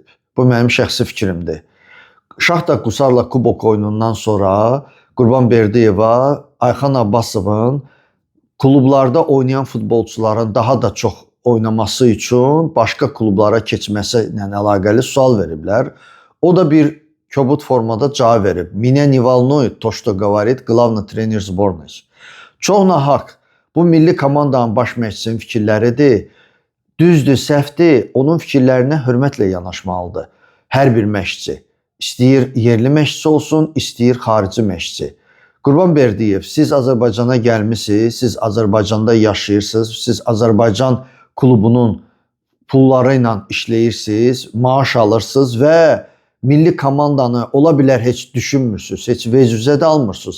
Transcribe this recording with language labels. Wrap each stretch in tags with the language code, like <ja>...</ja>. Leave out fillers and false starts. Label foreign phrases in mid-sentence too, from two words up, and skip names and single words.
<az>Bu mənim şəxsi fikrimdir. Şahta Qusarla kubok oyunundan sonra Qurbanberdiyeva Ayxan Abbasovun klublarda oynayan futbolçuların daha da çox oynaması üçün başqa klublara keçməsi ilə əlaqəli sual veriblər. O da bir kobud formada cavab verib.</az> <ru>Меня не волнует то, что говорит главный тренер сборной.</ru> <az>Çox nahaq. Bu milli komandanın baş məşqçisinin fikirləridir. Düzdür, səhvdir. Onun fikirlərinə hörmətlə yanaşmalıdır. Hər bir məşqçi. İstəyir yerli məşqçi olsun, istəyir xarici məşqçi. Qurbanberdiyev, siz Azərbaycana gəlmisiniz, siz Azərbaycanda yaşayırsınız, siz Azərbaycan klubunun pulları ilə işləyirsiniz, maaş alırsınız və milli komandanı ola bilər heç düşünmürsünüz, heç vecüzə də almırsınız.</az>